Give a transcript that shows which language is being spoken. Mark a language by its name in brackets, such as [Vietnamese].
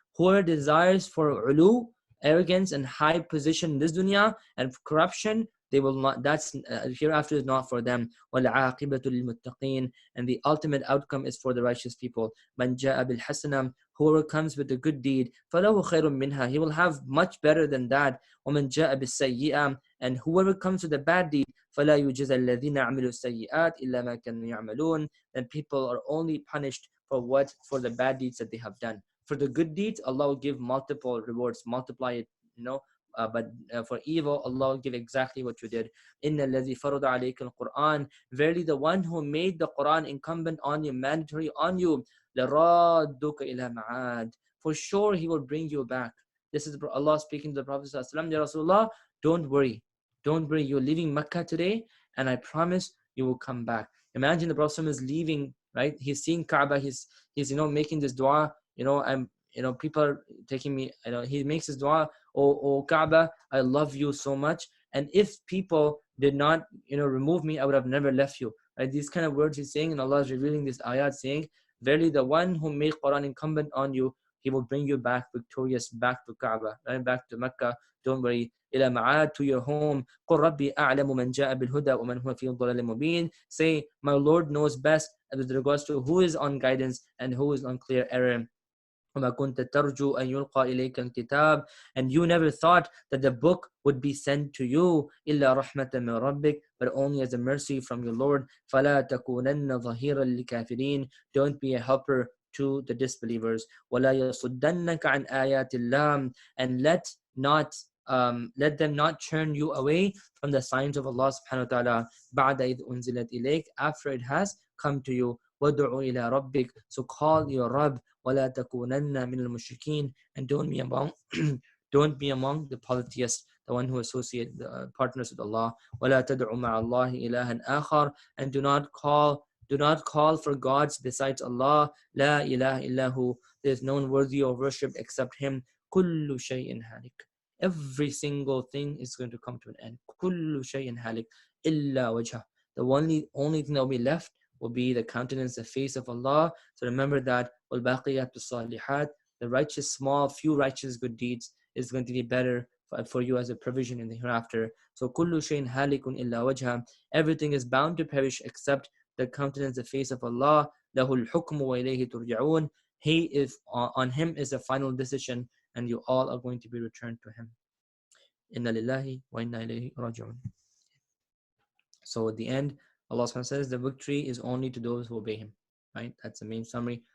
[English] Whoever desires for ulu, arrogance and high position in this dunya and corruption, they will not. That's hereafter is not for them. [Arabic] وَالْعَاقِبَةُ لِلْمُتَّقِينَ. [English] And the ultimate outcome is for the righteous people. [Arabic] مَنْ جَاءَ بِالْحَسَنَةِ. [English] Whoever comes with a good deed, [Arabic] فَلَهُ خَيْرٌ مِنْهَا. [English] He will have much better than that. [Arabic] وَمَنْ جَاءَ بِالسَّيِّئَةِ. [English] And whoever comes with a bad deed, [Arabic] فَلَا يُجْزَى الَّذِينَ عَمِلُوا السَّيِّئَاتِ إِلَّا مَا كَانُوا يَعْمَلُونَ. [English] Then people are only punished for the bad deeds that they have done. For the good deeds, Allah will give multiple rewards, multiply it, but for evil, Allah will give exactly what you did. [Arabic] إِنَّ الَّذِي فَرَضَ عَلَيْكَ الْقُرْآنَ. [English] Verily the one who made the Quran incumbent on you, mandatory on you, [Arabic] لَرَادُّكَ إِلَى مَعَادٍ. [English] For sure He will bring you back. This is Allah speaking to the Prophet ﷺ. Ya Rasulullah, don't worry. Don't worry. You're leaving Mecca today, and I promise you will come back. Imagine the Prophet is leaving, right? He's seeing Kaaba. He's making this dua. People are taking me. He makes his dua. Oh Kaaba, I love you so much. And if people did not, remove me, I would have never left you. Right? These kind of words he's saying, and Allah is revealing this ayat saying, verily the one who made Quran incumbent on you, He will bring you back victorious, back to Kaaba, right? Back to Mecca. Don't worry. [Arabic] إلى معاد, [English] to your home. [Arabic] قل ربي أعلم من جاء بالهدى ومن هو في ضلال مبين. [English] Say, my Lord knows best with regards to who is on guidance and who is on clear error. [Arabic] وما كنت ترجو أن يلقى إليك الكتاب. [English] And you never thought that the book would be sent to you [Arabic] إلا رحمة من ربك, [English] but only as a mercy from your Lord. [Arabic] فلا تكونن ظهيرا للكافرين. [English] Don't be a helper to the disbelievers. [Arabic] ولا يصدنك عن آيات الله. [English] And let them not turn you away from the signs of Allah subhanahu wa ta'ala. [Arabic] بعد إذ أنزلت إليك, [English] after it has come to you. [Arabic] وَادْعُ إِلَى رَبِّكَ. [English] So call your Rabb. [Arabic] وَلَا تَكُونَنَّ مِنَ الْمُشْرِكِينَ. [English] And don't be among the polytheists, the one who associate partners with Allah. [Arabic] وَلَا تَدْعُ مَعَ اللَّهِ إِلَهًا آخَرَ. [English] And do not call for gods besides Allah. [Arabic] لَا إِلَهَ إِلَّا هُ. [English] There is no one worthy of worship except Him. [Arabic] كُلُّ شَيْءٍ هَالِكٍ. [English] Every single thing is going to come to an end. [Arabic] كُلُّ شَيْءٍ هَالِكٍ إِلَّا وَجْهَهُ. [English] The only thing that will be left will be the countenance, the face of Allah. So remember that [Arabic] وَالْبَاقِيَاتُ الصَّالِحَاتِ. [English] The righteous, few righteous good deeds is going to be better for you as a provision in the hereafter. [Arabic] So كُلُّ شَيْءٍ هَالِكٌ إِلَّا وَجْهَهُ. [English] Everything is bound to perish except the countenance, the face of Allah. [Arabic] لَهُ الْحُكْمُ وَإِلَيْهِ تُرْجَعُونَ. [English] On Him is the final decision, and you all are going to be returned to Him. [Arabic] إِنَّا لِلَّهِ وَإِنَّا إِلَيْهِ رَاجِعُونَ. [English] So at the end, Allah subhanahu wa ta'ala says the victory is only to those who obey Him. Right? That's the main summary.